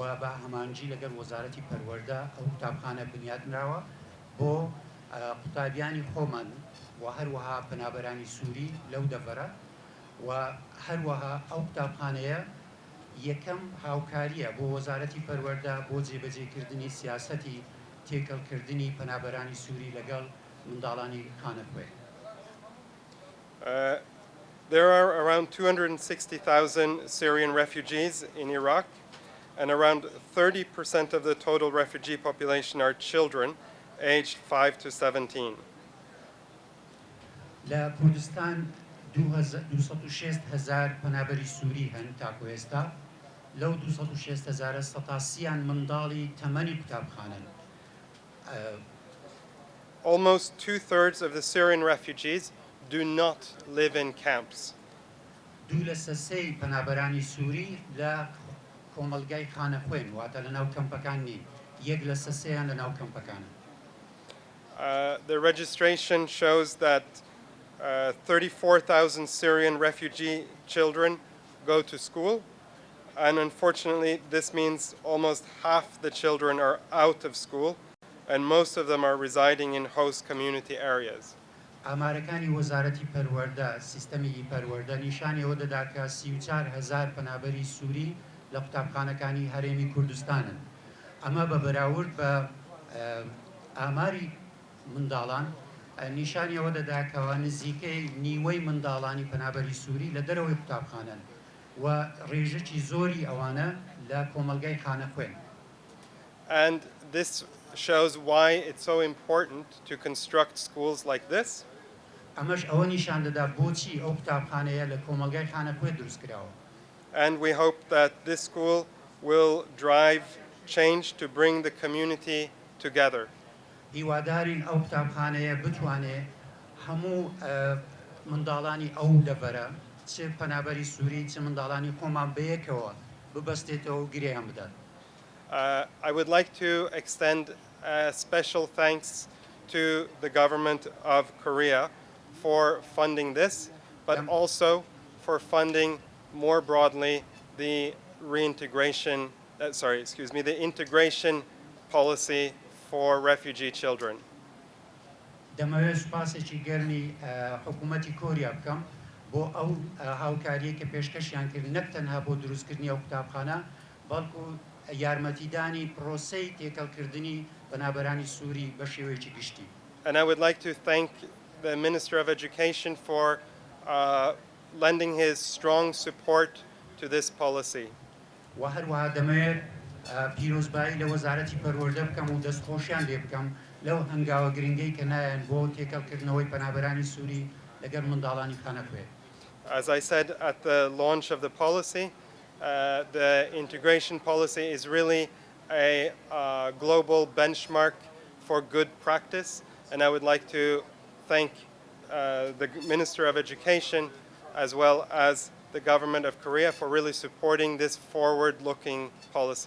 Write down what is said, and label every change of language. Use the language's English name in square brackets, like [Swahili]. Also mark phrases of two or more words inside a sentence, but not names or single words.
[Central Kurdish] بە هەمانجی لەگەڵ وەزارەتی پەروەردە ئەو قوتابخانە بنیادنراوە بۆ قوتابیانی خۆمان و هەروەها پەنابەرانی سووری لەو دەڤەرە و هەروەها ئەو قوتابخانەیە یەکەم هاوکاریە بۆ وەزارەتی پەروەردە بۆ جێبەجێکردنی سیاسەتی تێکەڵکردنی پەنابەرانی سووری لەگەڵ منداڵانی خانەخوێ. [English] There are around 260,000 Syrian refugees in Iraq, and around 30% of the total refugee population are children aged 5 to 17. [Central Kurdish] لە کوردستان 206,000 پەنابەری سووری هەن تاکو ئێستا لەو 206,000 سەتاسیان منداڵی تەمەنی قوتابخانەن. [English] Almost 2/3 of the Syrian refugees do not live in camps. [Central Kurdish] دوو لە سەسەی پەنابەرانی سووری لە کۆمەلگای خانەخوێن واتە لە ناو کەمپەکان نین یەک لە سەسەیان لە ناو کەمپەکانە. [English] The registration shows that 34,000 Syrian refugee children go to school, and unfortunately this means almost half the children are out of school, and most of them are residing in host community areas. [Central Kurdish] ئامارەکانی وەزارەتی پەروەردە سیستەمی پەروەردە نیشانی ئەوە دەدا کە 34,000 پەنابەری سووری لە قوتابخانەکانی هەرێمی کوردستانن. ئەمە بە بەراورد بە ئاماری منداڵان نیشانی ئەوە دەدا کەەوە نزیکەی نیوەی منداڵانی پەنابەری سووری لە دەرەوەی قوتابخانەن و ڕێژەی زۆری ئەوانە لە کۆمەلگای خانەخوێن. [English] And this shows why it's so important to construct schools like this. [Central Kurdish] ئەمەش ئەوە نیشان دەدا بۆچی ئەو قوتابخانەیە لە کۆمەلگای خانەخوێ دروست کراوە. [English] And we hope that this school will drive change to bring the community together. [Central Kurdish] هیوادارین ئەو قوتابخانەیە بتوانێت هەموو منداڵانی ئەو دەڤەرە چ پەنابەری سووری چ منداڵانی خۆمان بەیەکەوە ببەستێتەوە و گرێیان بدات. [English] I would like to extend special thanks to the government of Korea for funding this, but also for funding more broadly the integration policy for refugee children. [Central Kurdish] دەمەوێت سوپاسێکی گەرمی حکوومەتی کۆریا بکەم بۆ ئەو هاوکاریە کە پێشکەشیان کرد نەک تەنها بۆ دروستکردنی ئەو قوتابخانە بەڵکو یارمەتیدانی پرۆسەی تێکەڵکردنی بەنابەرانی سووری بە شێوەیەکی گشتی. [English] And I would like to thank the Minister of Education for lending his strong support to this policy. [Central Kurdish] و هەروەها دەمەوێت پیرۆزبایی لە وەزارەتی پەروەردە بکەم و دەستخۆشیان لێ بکەم لەو هەنگاوە گرنگەی کە نایەن بۆ تێکەڵکردنەوەی پەنابەرانی سووری لەگەڵ منداڵانی خانەخوێ. [English] As I said at the launch of the policy, the integration policy is really a global benchmark for good practice, and I would like to thank the Minister of Education as well as the government of Korea for really supporting this forward-looking policy.